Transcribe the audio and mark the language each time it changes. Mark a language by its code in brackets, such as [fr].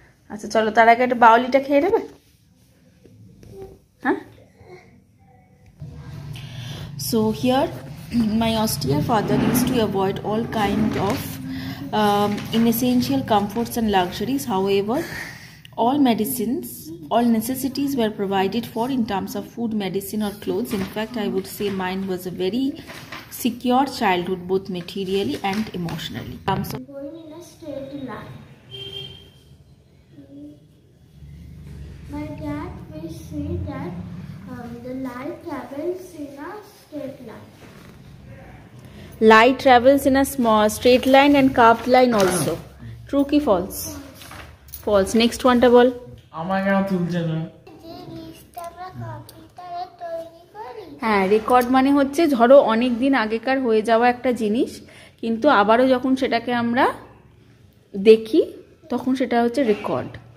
[bn] আচ্ছা চলো, তার আগে একটা বাউলিটা খেয়ে নেবে। [en] হ্যাঁ, so here my austere father used to avoid all kind of inessential comforts and luxuries. However, all necessities were provided for in terms of food, medicine or clothes. In fact, I would say mine was a very secure childhood, both materially and emotionally. Going in a straight line. My dad will say that the light travels in a straight line. Light travels in a small straight line and curved line also. True কি false? False. Next one [bn] টা বল। আমার কেন তুলছে না? যে লিস্টটা আমরা কম্পিউটারে তৈরি করি। হ্যাঁ, রেকর্ড মানে হচ্ছে ধরো অনেক দিন আগেকার হয়ে যাওয়া একটা জিনিস, কিন্তু আবারও যখন সেটাকে আমরা দেখি তখন সেটা হচ্ছে রেকর্ড।